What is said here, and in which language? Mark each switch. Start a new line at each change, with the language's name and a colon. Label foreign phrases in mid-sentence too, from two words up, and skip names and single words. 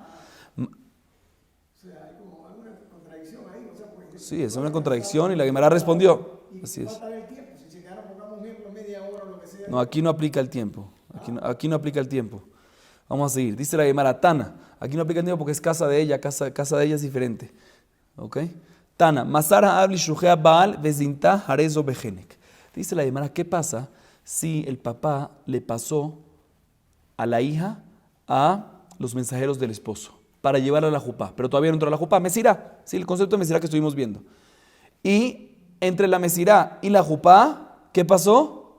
Spanish: O sea, hay como alguna contradicción ahí, o sea, pues, Sí, es una contradicción y la Gemara respondió. y Así es. falta el tiempo, si se quedaron, pongamos un ejemplo, media hora o lo que sea. No, aquí no aplica el tiempo. Aquí no aplica el tiempo. Vamos a seguir. Dice la Gemara Tana. Aquí no aplica el tiempo porque es casa de ella. Casa de ella es diferente. ¿Ok? Tana.
Aramaic: Masara habli shujea baal vezinta harezo bejenek.
Spanish: Dice la Gemara, ¿qué pasa si el papá le pasó a la hija a los mensajeros del esposo para llevarla a la jupá? Pero todavía no entró a la jupá. Mesirá. Sí, el concepto de mesirá que estuvimos viendo. Y entre la mesirá y la jupá, ¿qué pasó?